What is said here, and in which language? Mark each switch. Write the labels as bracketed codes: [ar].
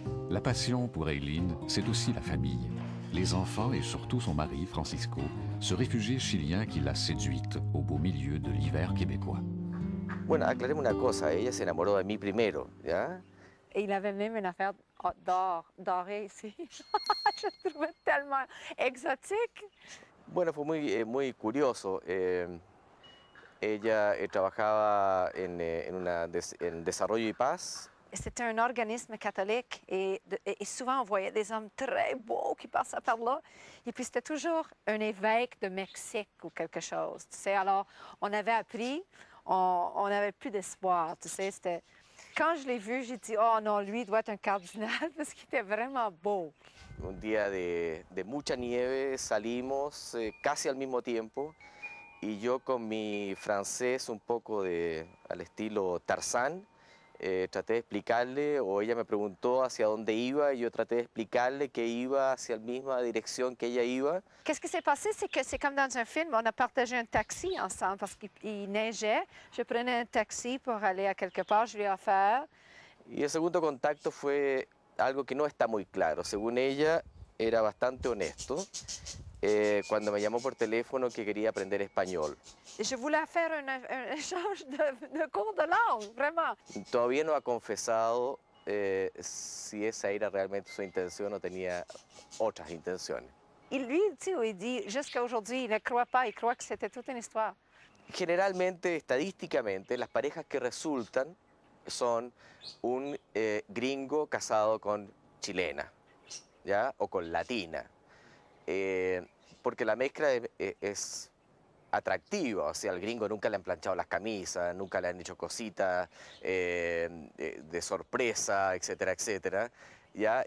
[fr] La passion pour Aileen, c'est aussi la famille. Les enfants et surtout son mari, Francisco, ce réfugié chilien qui l'a séduite au beau milieu de l'hiver québécois. [es] Bueno, aclaremos una cosa, ella se enamoró de mí primero, ¿ya? [fr] Et il avait même une affaire d'or, dorée ici. Je le trouvais tellement exotique. [es] Bueno, fue muy curioso. Ella trabajaba en Desarrollo y Paz. [fr] C'était un organisme catholique et souvent on voyait des hommes très beaux qui passaient par là. Et puis c'était toujours un évêque de Mexique ou quelque chose. Tu sais, alors on avait appris, on n'avait plus d'espoir. Tu sais, c'était... Quand je l'ai vu, j'ai dit, oh non, lui il doit être un cardinal parce qu'il était vraiment beau. [es] Un día de mucha nieve salimos casi al mismo tiempo y yo con mi francés un poco al estilo Tarzán, traté de explicarle, o ella me preguntó hacia dónde iba y yo traté de explicarle que iba hacia la misma dirección que ella iba. [fr] Qu'est-ce qui s'est passé? C'est que c'est comme dans un film, on a partagé un taxi ensemble parce qu'il neigeait. Je prenais un taxi pour aller à quelque part, je lui ai offert. [es] Y el segundo contacto fue algo que no está muy claro. Según ella, era bastante honesto cuando me llamó por teléfono que quería aprender español. [fr] Je voulais faire un échange de cours de langue, vraiment. [es] Todavía no ha confesado si esa era realmente su intención o tenía otras intenciones. [fr] Il dit, jusqu'à aujourd'hui, il ne croit pas, il croit que c'était toute une histoire. [es] Generalmente, estadísticamente, las parejas que resultan son un gringo casado con chilena, ¿ya? O con latina. Porque la mezcla es atractiva, o sea, al gringo nunca le han planchado las camisas, nunca le han hecho cositas de sorpresa, etcétera, etcétera, ¿ya?